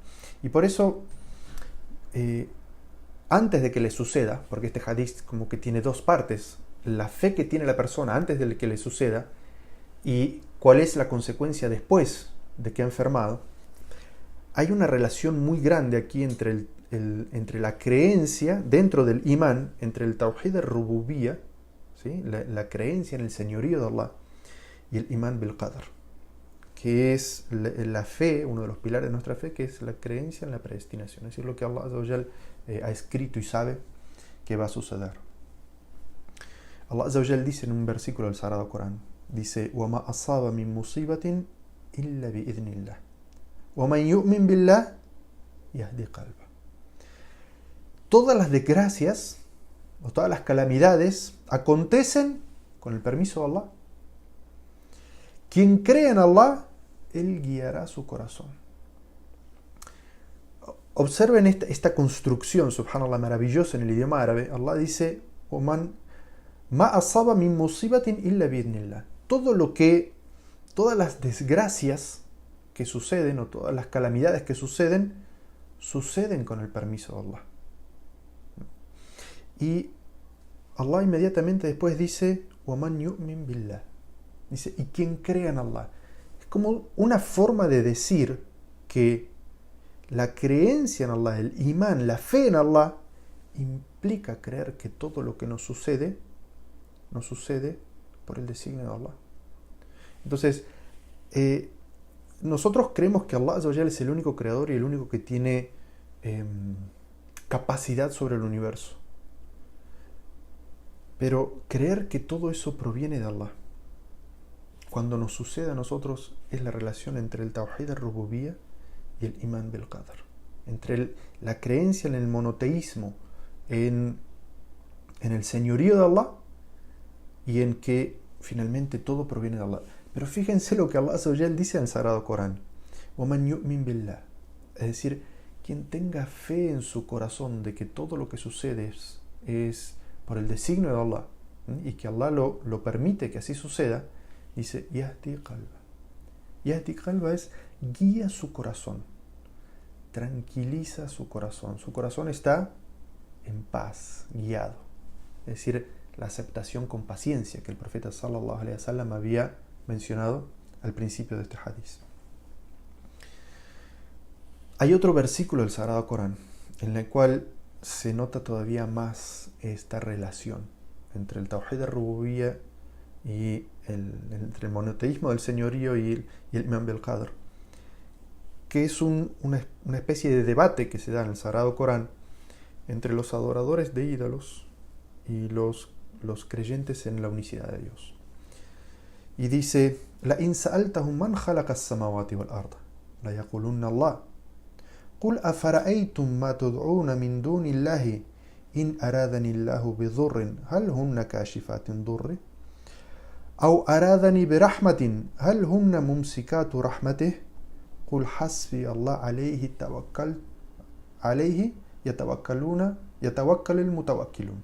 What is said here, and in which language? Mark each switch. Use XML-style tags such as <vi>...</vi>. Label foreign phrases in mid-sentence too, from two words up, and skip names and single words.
<es>Y por eso, antes de que le suceda, porque este hadith como que tiene dos partes, la fe que tiene la persona antes de que le suceda y cuál es la consecuencia después de que ha enfermado, hay una relación muy grande aquí entre, entre la creencia, dentro del imán, entre el</es> <ar>توحيد الربوبية,</ar> <es>¿sí? La creencia en el señorío de Allah, y el</es> <ar>إيمان بالقدر,</ar> <es>que es la fe, uno de los pilares de nuestra fe, que es la creencia en la predestinación, es decir, lo que Allah</es> <ar>عز وجل</ar> <es>ha escrito y sabe que va a suceder. Allah</es> <ar>عز وجل</ar> <es>dice en un versículo del Sagrado Corán, dice:</es> <ar>وَمَا أَصَابَ مِن مُصِيبَةٍ إِلَّا بِإِذْنِ اللَّهِ وَمَنْ يُؤْمِنْ بِاللَّهِ يَهْدِ قَلْبَهُ.</ar> <es>Todas las desgracias o todas las calamidades acontecen con el permiso de Allah. Quien cree en Allah, Él guiará su corazón. Observen esta construcción, subhanallah, maravillosa en el idioma árabe. Allah dice:</es> <ar>وَمَنْ مَا أَصَابَ مِن مُصِيبَةٍ إِلَّا بِإِذْنِ اللَّهِ.</ar> <es>Todas las desgracias que suceden, o todas las calamidades que suceden con el permiso de Allah. Y Allah inmediatamente después dice:</es> <ar>وَمَنْ يُؤْمِنْ بِاللَّهِ.</ar> <es>Dice: y quien crea en Allah. Es como una forma de decir que la creencia en Allah, el imán, la fe en Allah, implica creer que todo lo que nos sucede por el designio de Allah. Entonces, nosotros creemos que Allah</es> <ar>عز وجل</ar> <es>es el único creador y el único que tiene capacidad sobre el universo. Pero creer que todo eso proviene de Allah, cuando nos sucede a nosotros, es la relación entre el</es> <ar>توحيد الربوبية</ar> <es>y el</es> <ar>إيمان بالقدر,</ar> <es>entre la creencia en el monoteísmo, en el señorío de Allah, y en que finalmente todo proviene de Allah. Pero fíjense lo que Allah</es> <ar>عز وجل</ar> <es>dice en el Sagrado Corán:</es> <ar>وَمَنْ يُؤْمِنْ بِاللَّهِ.</ar> <es>Es decir, quien tenga fe en su corazón de que todo lo que sucede es por el designio de Allah, y que Allah lo permite que así suceda, dice:</es> <ar>يهد قلبه. يهد قلبه</ar> <es>es guía su corazón, tranquiliza su corazón. Su corazón está en paz, guiado. Es decir, la aceptación con paciencia que el profeta</es> <ar>صلى الله عليه وسلم</ar> <es>había mencionado al principio de este hadith. Hay otro versículo del Sagrado Corán en el cual se nota todavía más esta relación entre el</es> <ar>توحيد الربوبية</ar> <es>y entre el monoteísmo del señorío y el</es> <ar>إيمان بالقدر,</ar> <es>que es una especie de debate que se da en el Sagrado Corán entre los adoradores de ídolos y los creyentes en la unicidad de Dios. Y dice:</es> <ar>لئن سألتهم من خلق السماوات والأرض ليقولن الله قل أفرأيتم ما تدعون من دون الله إن أرادني الله بضر هل هن كاشفات ضره أو أرادني برحمة هل هن ممسكات رحمته قل حسبي الله عليه يتوكل المتوكلون.</ar>